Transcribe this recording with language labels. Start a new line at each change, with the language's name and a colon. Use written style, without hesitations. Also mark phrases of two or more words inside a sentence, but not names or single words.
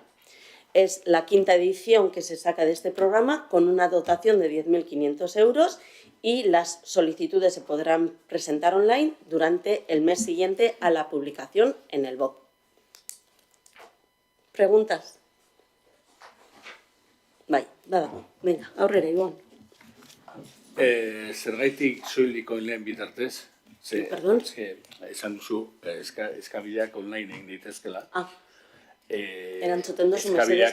Spanish: Es la quinta edición que se saca de este programa con una dotación de 10.500 euros y las solicitudes se podrán presentar online durante el mes siguiente a la publicación en el BOP. ¿Preguntas?
Basque: Bai, badago. Venga, aurrera, Ibon. Zergaitik soilik online bitartez?
Spanish: Perdón?
Basque: Esan duzu, eskabideak online egin daitezkela. Erantzuten duzu mesedez,